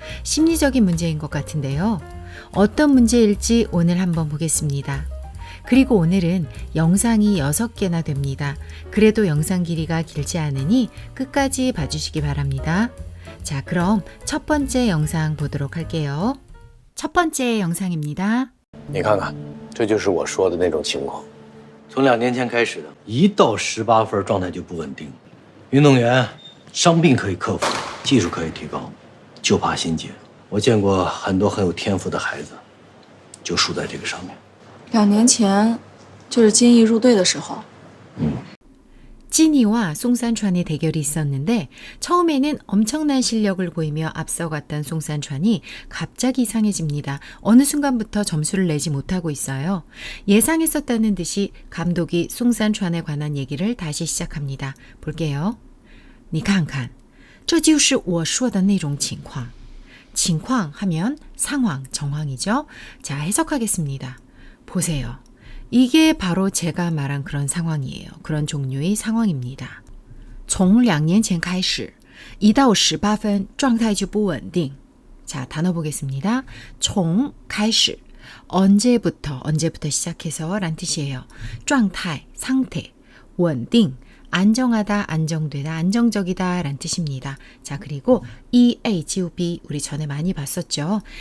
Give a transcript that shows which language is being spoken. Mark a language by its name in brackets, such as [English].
[Korean] 심리적인 문제인 것 같은데요. 어떤 문제일지 오늘 한번 보겠습니다. 그리고 오늘은 영상이 6개나 됩니다. 그래도 영상 길이가 길지 않으니 끝까지 봐주시기 바랍니다. 자, 그럼 첫 번째 영상 보도록 할게요. 첫 번째 영상입니다. [Chinese] 你看看，这就是我说的那种情况。从2年前开始的，1到18分状态就不稳定。运动员伤病可以克服，技术可以提高，就怕心结。我见过很多很有天赋的孩子，就输在这个上面。 2年前，就是金毅入队的时候。 [Korean] 찐이와 송산찬의 대결이 있었는데 처음에는 엄청난 실력을 보이며 앞서갔던 송산찬이 갑자기 이상해집니다. 어느 순간부터 점수를 내지 못하고 있어요. 예상했었다는 듯이 감독이 송산찬에 관한 얘기를 다시 시작합니다. 볼게요. [Chinese] 你看看，这就是我说的那种情况。 [Korean] 情况하면 상황, 정황이죠. 자, 해석하겠습니다. 보세요. 이게 바로 제가 말한 그런 상황이에요. 그런 종류의 상황입니다. [Chinese] 从2年前开始1到18分状态就不稳定. [Korean] 자, 단어 보겠습니다. 从开始 언제부터 시작해서 란 뜻이에요. 状态 상태, 稳定 안정하다, 안정되다, 안정적이다 란 뜻입니다. 자, 그리고 E, A, G, B 우리 전에 많이 봤었죠.